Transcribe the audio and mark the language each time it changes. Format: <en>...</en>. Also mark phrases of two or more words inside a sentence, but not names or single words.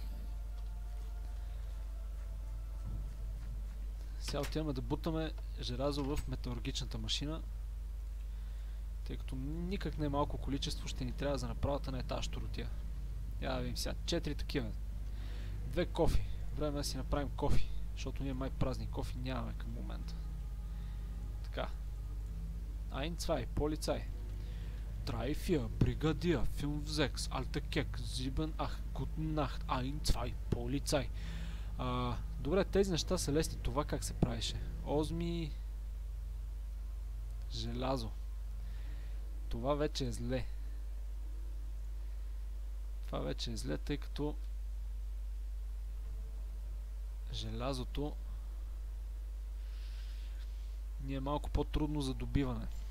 <bg>Сега отиваме да бутаме желязо в металургичната машина, тъй като никак не е малко количество ще ни трябва за направата на етаж щуротия. Я да видим сега. 4 такива. 2 кофи. Време да си направим кофи, защото ние май празни кофи нямаме към момента. Така.</bg> <de>Ein, zwei, Polizei. 3, 4, Brigadier, 5, 6, Alter Keck, 7, 8, Guten Nacht, 1, 2, Polizei.</de> <bg>Добре, тези неща са лесни. Това как се правеше? Озми... желязо. Това вече е зле. Това вече е зле, тъй като желязото ни е малко по-трудно за добиване.</bg>